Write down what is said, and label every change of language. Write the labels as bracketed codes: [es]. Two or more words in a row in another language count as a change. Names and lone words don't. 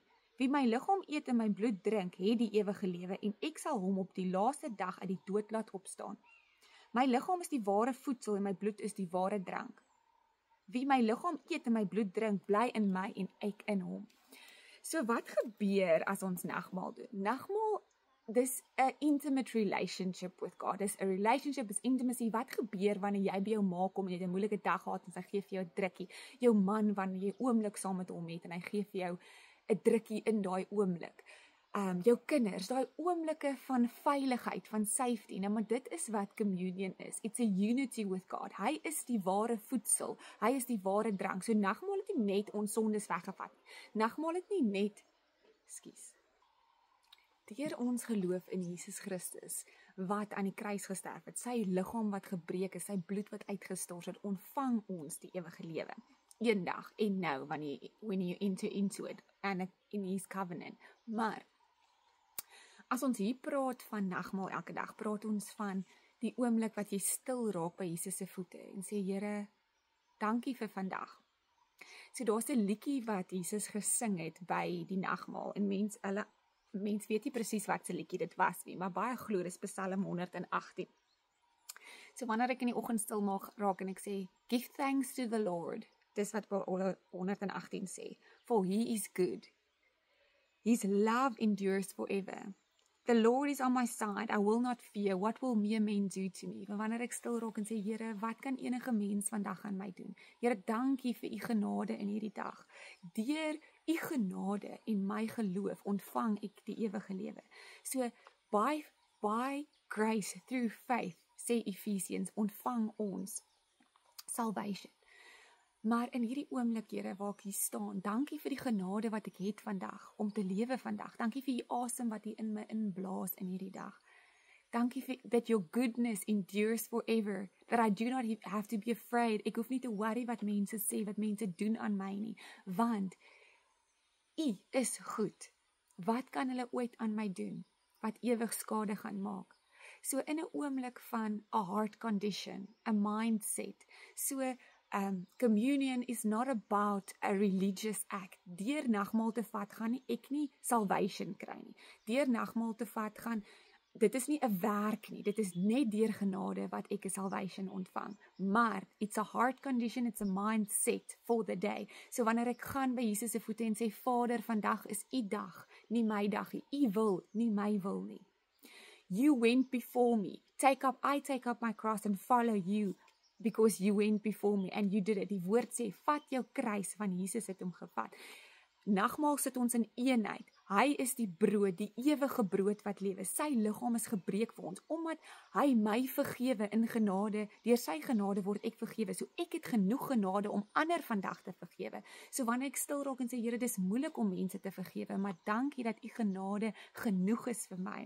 [af] Wie my liggaam eet en my bloed drink, het die ewige lewe en ek sal hom op die laaste dag uit die dood laat opstaan. My liggaam is die ware voedsel en my bloed is die ware drank. Wie my liggaam eet en my bloed drink, bly in my en ek in hom. So wat gebeur as ons nagmaal doen? Nagmaal, dis 'n [en] intimate relationship with God. [af] Dis 'n relationship, is intimacy. Wat gebeur wanneer jy by jou ma kom en jy het 'n moeilike dag gehad en sy gee vir jou 'n drukkie? Jou man, wanneer jy 'n oomblik saam met hom het en hy gee vir jou 'n drukkie in daai oomblik. Jou kinders, daai oomblikke van veiligheid, van safety, nou maar dit is wat communion is. [en] It's a unity with God. [af] Hy is die ware voedsel, hy is die ware drank. So nagmaal het nie net ons sondes weggevat nie. Nagmaal het nie net, deur ons geloof in Jesus Christus, wat aan die kruis gesterf het, sy liggaam wat gebreek is, sy bloed wat uitgestort het, ontvang ons die ewige lewe. Eendag en nou, [en] when you enter into it, and in his covenant. [af] Maar, as ons hier praat van nagmaal elke dag, praat ons van die oomblik wat jy stil raak by Jesus se voete en sê, Here, dankie vir vandag. So daar's 'n liedjie wat Jesus gesing het by die nagmaal en mens weet nie presies wat se liedjie dit was nie, maar baie glo dis Psalm 118. So wanneer ek in die oggend stil raak en ek sê, [en] give thanks to the Lord, [af] dis wat 118 sê, [en] for he is good. His love endures forever. The Lord is on my side, I will not fear, what will mere men do to me? [af] Maar wanneer ek stil raak en sê, Here, wat kan enige mens vandag aan my doen? Here, dankie vir u genade in hierdie dag. Deur u genade en my geloof ontvang ek die ewige lewe. [en] So, by grace, through faith, [af] sê Ephesians, ontvang ons salvation. Maar in hierdie oomblik, Here, waar ek hier staan, dankie vir die genade wat ek het vandag, om te lewe vandag. Dankie vir die asem wat u in my inblaas in hierdie dag. Dankie vir [en] that your goodness endures forever, that I do not have to be afraid. [af] Ek hoef nie te worry wat mense sê, wat mense doen aan my nie, want u is goed. Wat kan hulle ooit aan my doen, wat ewig skade gaan maak? So in 'n oomblik van [en] a heart condition, a mindset, so communion is not about a religious act. [af] Deur nagmaal te vat, gaan ek nie salvation kry nie. Deur nagmaal te vat, dit is nie 'n werk nie, dit is net deur genade wat ek 'n salvation ontvang. Maar, [en] it's a heart condition, it's a mindset for the day. [af] So wanneer ek gaan by Jesus se voete en sê, Vader, vandag is u dag, nie my dag nie. U wil, nie my wil nie. [en] You went before me. I take up my cross and follow you, because you went before me and you did it. [af] Die woord sê, vat jou kruis, van Jesus het hom gevat. Nagmaal sit ons in eenheid. Hy is die brood, die ewige brood wat lewe. Sy liggaam is gebreek vir ons, omdat hy my vergewe in genade, deur sy genade word ek vergewe. So ek het genoeg genade om ander vandag te vergewe. So wanneer ek stil raak en sê, Here, dis moeilik om mense te vergewe, maar dankie dat u genade genoeg is vir my.